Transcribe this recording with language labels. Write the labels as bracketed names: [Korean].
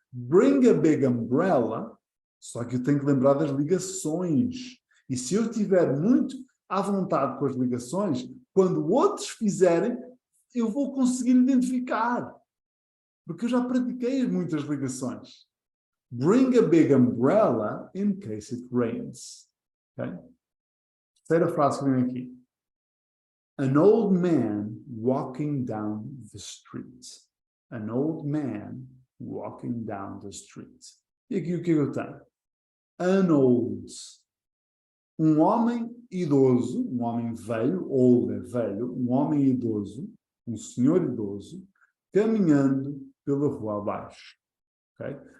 [English] Bring a big umbrella. [Portuguese] Só que eu tenho que lembrar das ligações. E se eu estiver muito à vontade com as ligações, quando outros fizerem, eu vou conseguir identificar. Porque eu já pratiquei muitas ligações. [English] Bring a big umbrella in case it rains. Okay? [Portuguese] Terceira frase que vem aqui. [English] An old man walking down the street. An old man walking down the street. [Portuguese] E aqui o que eu tenho? [English] An old. [Portuguese] Um homem idoso, um homem velho, old é velho, um homem idoso, um senhor idoso, caminhando pela rua abaixo. Okay?